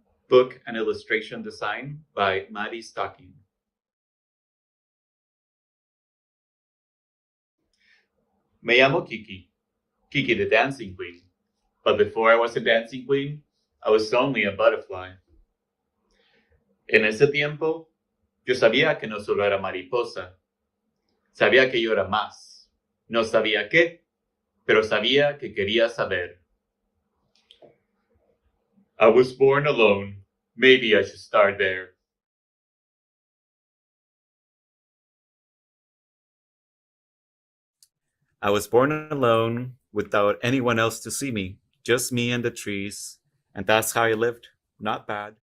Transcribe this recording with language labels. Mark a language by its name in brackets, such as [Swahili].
[English] Book and illustration design by Maddie Stocking. [Spanish] Me llamo Kiki, [English] Kiki the dancing queen. But before I was a dancing queen, I was only a butterfly. [Spanish] En ese tiempo, yo sabía que no solo era mariposa. Sabía que yo era más. No sabía qué, pero sabía que quería saber. [English] I was born alone. Maybe I should start there. I was born alone, without anyone else to see me. Just me and the trees. And that's how I lived. Not bad.